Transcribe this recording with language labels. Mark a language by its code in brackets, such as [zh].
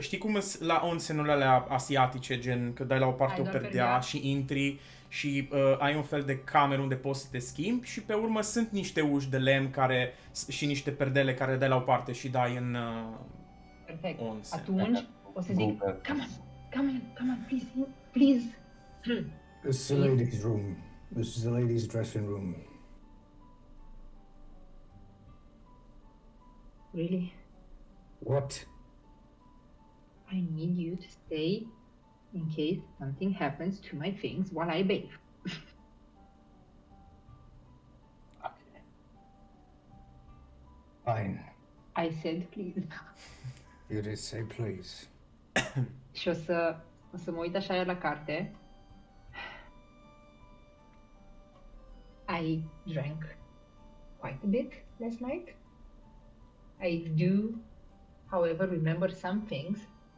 [ro] Știi cum sunt la onsenurile alea asiatice, gen că dai la o parte o perdea și intri și ai un fel de cameră unde poți să te schimbi și pe urmă sunt niște uși de lemn și niște perdele care dai la o parte și dai în perfect. onsen. Atunci o să zic, [en] come on, please. This is the ladies' room. This is the ladies' dressing room. Really? What? I need you to stay in case something happens to my things while I bathe. Fine. I said please. You did say please. [ro] Și o să mă uit așa la carte. [en] I drank quite a bit last night. I do, however, remember some things.